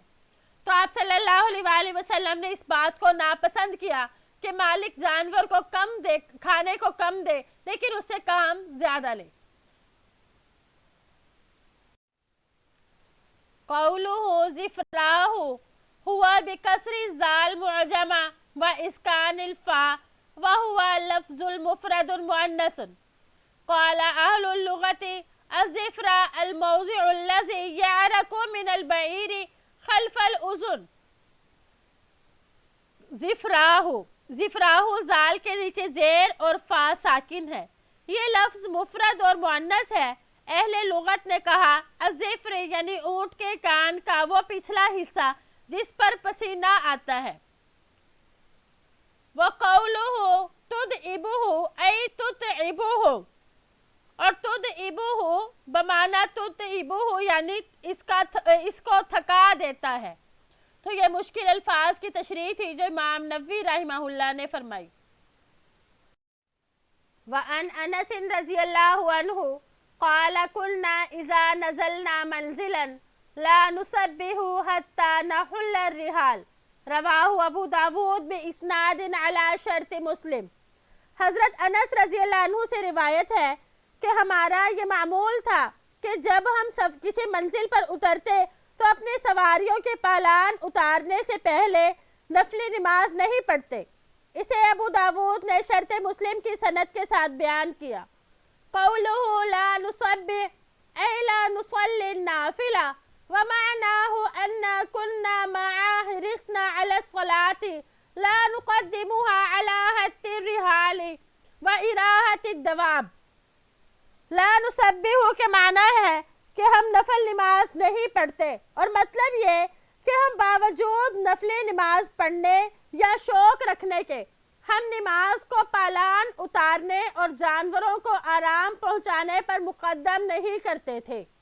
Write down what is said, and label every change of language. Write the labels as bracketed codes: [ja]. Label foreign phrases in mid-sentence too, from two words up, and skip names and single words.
[ur] تو آپ [ar] صلى الله عليه وسلم [ur] نے اس بات کو ناپسند کیا کہ مالک جانور کو کم دے، کھانے کو کم دے لیکن اس سے کام زیادہ لے. [ar] قوله ذفراه هو بكسر الذال المعجمة وإسكان الفاء وهو اللفظ المفرد المؤنث. قال أهل اللغة الذفرى الموضع الذي يعرق من البعير خلف الأذن. [ur] ذفراہ ذال کے نیچے زیر اور فا ساکن ہے. یہ لفظ مفرد اور مؤنث ہے۔ اہل لغت نے کہا الذفر یعنی اونٹ کے کان کا وہ پچھلا حصہ جس پر پسینہ آتا ہے. [ar] وقوله تدئبه أي تتعبه [ur] اور تدئبہ بمعنی تتعبہ یعنی اس کو تھکا دیتا ہے. تو یہ مشکل الفاظ کی تشریح تھی جو امام نووی رحمہ اللہ نے فرمائی. [ar] وعن أنس رضي الله عنه قال كنا إذا نزلنا منزلا لا نسبحه حتى نحل الرحال. رواه أبو داود بإسناد على شرط مسلم. [ur] حضرت انس [ar] رضي الله عنه [ur] سے روایت ہے کہ ہمارا یہ معمول تھا کہ جب ہم سب کسی منزل پر اترتے تو اپنی سواریوں کے پالان اتارنے سے پہلے نفلی نماز نہیں پڑھتے. اسے ابو داود نے شرط مسلم کی سند کے ساتھ بیان کیا. [ar] قوله لا نسبح أي لا نصلي نافلة ومعناه أنا كنا مع حرصنا على الصلاة لا نقدمها على حط الرحال وإراحة الدواب. لا نسبحه [ur] کے معنی ہے کہ ہم نفل نماز نہیں پڑھتے اور مطلب یہ کہ ہم باوجود نفلی نماز پڑھنے یا شوق رکھنے کے ہم نماز کو پالان اتارنے اور جانوروں کو آرام پہنچانے پر مقدم نہیں کرتے تھے.